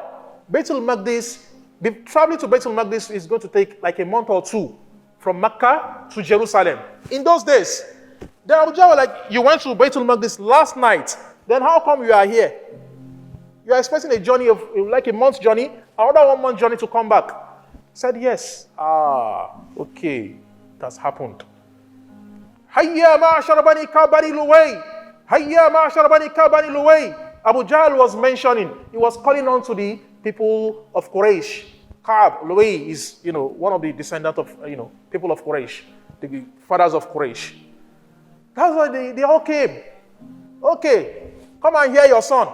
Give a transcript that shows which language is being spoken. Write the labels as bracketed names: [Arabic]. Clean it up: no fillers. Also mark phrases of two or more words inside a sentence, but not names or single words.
[English] Baitul Maqdis, traveling to Baitul Maqdis is going to take like a month or two from Mecca to Jerusalem. In those days, then Abu Jahl was like, you went to Baitul Maqdis last night. Then how come you are here? You are expecting a journey of like a month's journey, another 1 month journey to come back. He said, yes. Okay. It has happened. [Arabic] هيا معشر بني كعب بني لؤي. هيا معشر بني كعب بني لؤي. [English] Abu Jahl was mentioning, he was calling on to the people of Quraysh. Ka'b, Luway is, one of the descendants of, people of Quraysh, the fathers of Quraysh. That's why they all came. Okay, come and hear your son.